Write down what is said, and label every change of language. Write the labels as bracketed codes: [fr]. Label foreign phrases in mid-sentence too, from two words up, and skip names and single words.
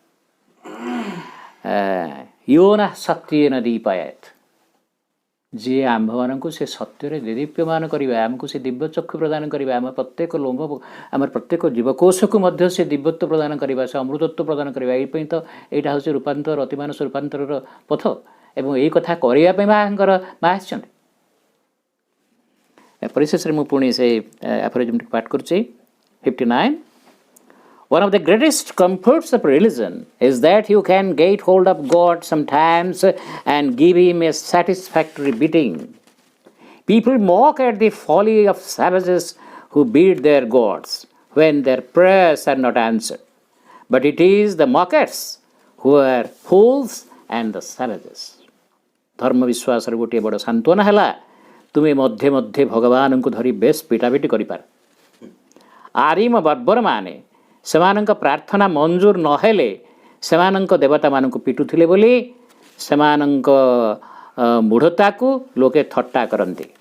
[or] ୟୋନା ସତ୍ୟେନ ଦୀପାୟେତ୍, ଯିଏ ଆମ୍ଭମାନଙ୍କୁ ସେ ସତ୍ୟରେ ଦେଦୀପ୍ୟମାନ କରିବା, ଆମକୁ ସେ ଦିବ୍ୟ ଚକ୍ଷୁ ପ୍ରଦାନ କରିବା, ଆମ ପ୍ରତ୍ୟେକ ଲୋମ, ଆମର ପ୍ରତ୍ୟେକ ଜୀବକୋଷକୁ ମଧ୍ୟ ସେ ଦିବ୍ୟତ୍ୱ ପ୍ରଦାନ କରିବା, ସେ ଅମୃତତ୍ୱ ପ୍ରଦାନ କରିବା। ଏଇପାଇଁ ତ ଏଇଟା ହେଉଛି ରୂପାନ୍ତର, ଅତିମାନସ ରୂପାନ୍ତରର ପଥ, ଏବଂ ଏଇ କଥା କରିବା ପାଇଁ ମା ଆସିଛନ୍ତି। ପରିଶେଷରେ ମୁଁ ପୁଣି ସେ ଆଫୋରିଜିମ୍ଟି ପାଠ କରୁଛି, 59। [en] One of the greatest comforts of religion is that you can get hold of God sometimes and give him a satisfactory beating. People mock at the folly of savages who beat their gods when their prayers are not answered. But it is the mockers who are fools and the savages. [or] ଧର୍ମ ବିଶ୍ୱାସର ଗୋଟିଏ ବଡ଼ ସାନ୍ତ୍ୱନା ହେଲା ତୁମେ ମଧ୍ୟେ ମଧ୍ୟେ ଭଗବାନଙ୍କୁ ଧରି ବେଶ ପିଟାପିଟି କରିପାର। ଆରିମ ବର୍ବର ମାନେ ସେମାନଙ୍କ ପ୍ରାର୍ଥନା ମଞ୍ଜୁର ନହେଲେ ସେମାନଙ୍କ ଦେବତାମାନଙ୍କୁ ପିଟୁଥିଲେ ବୋଲି ସେମାନଙ୍କ ମୂଢ଼ତାକୁ ଲୋକେ ଥଟ୍ଟା କରନ୍ତି।